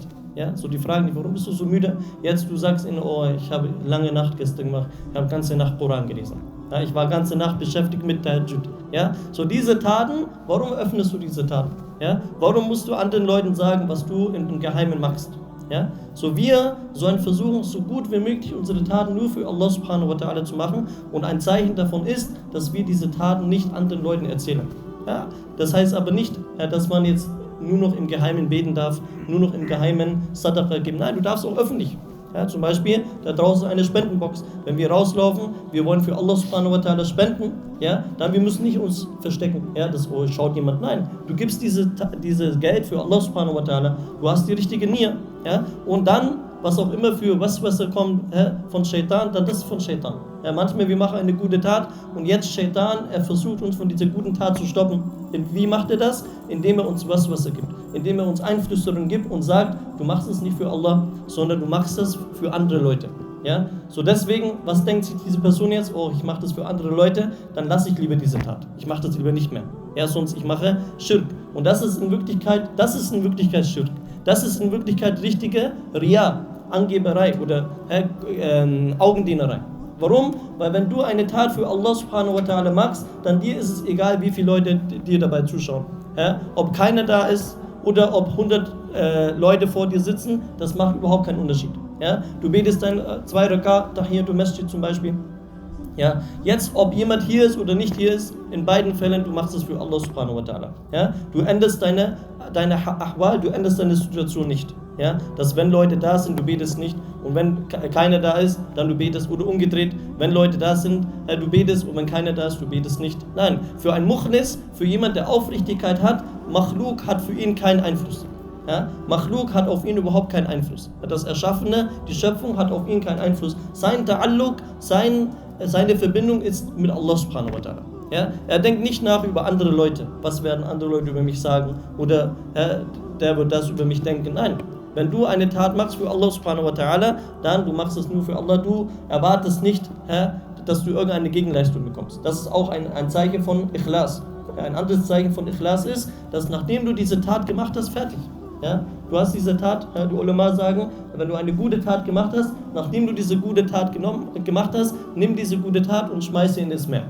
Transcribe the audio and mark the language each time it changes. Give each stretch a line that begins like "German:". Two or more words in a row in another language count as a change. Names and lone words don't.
German: So die fragen dich, warum bist du so müde? Jetzt du sagst ihnen, ich habe lange Nacht gestern gemacht, ich habe ganze Nacht Koran gelesen. Ich war ganze Nacht beschäftigt mit Tahajjud. So diese Taten, warum öffnest du diese Taten? Warum musst du anderen Leuten sagen, was du im Geheimen machst? So wir sollen versuchen, so gut wie möglich unsere Taten nur für
Arabic: الله سبحانه وتعالى
German: zu machen. Und ein Zeichen davon ist, dass wir diese Taten nicht anderen Leuten erzählen. Das heißt aber nicht, dass man jetzt nur noch im Geheimen beten darf, nur noch im Geheimen Sadaqa geben. Nein, du darfst auch öffentlich. Zum Beispiel, da draußen eine Spendenbox. Wenn wir rauslaufen, wir wollen für
Arabic: الله سبحانه وتعالى
German: spenden, dann wir müssen nicht uns verstecken, schaut jemand. Nein, du gibst dieses Geld für
Arabic: الله سبحانه وتعالى,
German: du hast die richtige Nia, und dann, was auch immer für was kommt von Shaitan, dann das ist von Shaitan. Manchmal wir machen eine gute Tat und jetzt Shaitan, er versucht uns von dieser guten Tat zu stoppen. Wie macht er das? Indem er uns was gibt. Indem er uns Einflüsterung gibt und sagt, du machst es nicht für Allah, sondern du machst es für andere Leute. So deswegen, was denkt sich diese Person jetzt? Ich mache das für andere Leute, dann lasse ich lieber diese Tat. Ich mache das lieber nicht mehr. Sonst ich mache Schirk. Und das ist in Wirklichkeit Schirk. Das ist in Wirklichkeit richtige Riya, Angeberei oder Augendienerei. Warum? Weil wenn du eine Tat für
Arabic: الله سبحانه وتعالى
German: machst, dann dir ist es egal, wie viele Leute dir dabei zuschauen. Ob keiner da ist oder ob 100 Leute vor dir sitzen, das macht überhaupt keinen Unterschied. Du betest dann 2 Rak'a,
Arabic: تحية المسجد
German: zum Beispiel. Jetzt, ob jemand hier ist oder nicht hier ist, in beiden Fällen, du machst es für
Arabic: الله سبحانه وتعالى.
German: Du änderst deine Ahwal, du änderst deine Situation nicht. Dass wenn Leute da sind, du betest nicht, und wenn keiner da ist, dann du betest, oder umgedreht, wenn Leute da sind, du betest, und wenn keiner da ist, du betest nicht. Nein, für ein Mukhlis, für jemand, der Aufrichtigkeit hat, Makhluk hat für ihn keinen Einfluss. Makhluk hat auf ihn überhaupt keinen Einfluss. Das Erschaffene, die Schöpfung hat auf ihn keinen Einfluss. Sein Ta'alluq, seine Verbindung ist mit
Arabic: الله سبحانه وتعالى.
German: Er denkt nicht nach über andere Leute. Was werden andere Leute über mich sagen? Oder der wird das über mich denken. Nein, Wenn du eine Tat machst für
Arabic: الله سبحانه وتعالى,
German: dann du machst es nur für Allah, du erwartest nicht, dass du irgendeine Gegenleistung bekommst. Das ist auch ein Zeichen von Ikhlas. Ein anderes Zeichen von Ikhlas ist, dass nachdem du diese Tat gemacht hast, fertig. Ja? Du hast diese Tat, die Ulama sagen, wenn du eine gute Tat gemacht hast, nachdem du diese gute Tat gemacht hast, nimm diese gute Tat und schmeiß sie in das Meer.